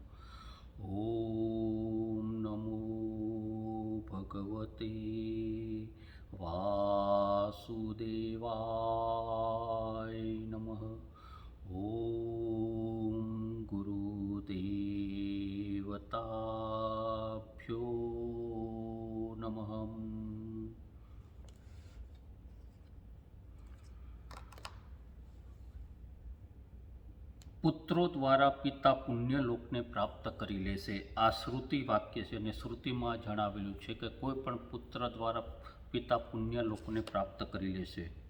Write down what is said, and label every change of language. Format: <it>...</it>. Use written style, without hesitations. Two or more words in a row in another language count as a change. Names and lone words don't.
<sa>ॐ नमो भगवते वासुदेवाय नमः। ॐ गुरुदेवताभ्यो नमः।</sa> <gu>પુત્રો દ્વારા પિતા પુણ્યલોકને પ્રાપ્ત કરી લેશે. આ શ્રુતિ વાક્ય છે અને શ્રુતિમાં જણાવેલું છે કે કોઈ પણ પુત્ર દ્વારા પિતા પુણ્યલોકને પ્રાપ્ત કરી લેશે.</gu>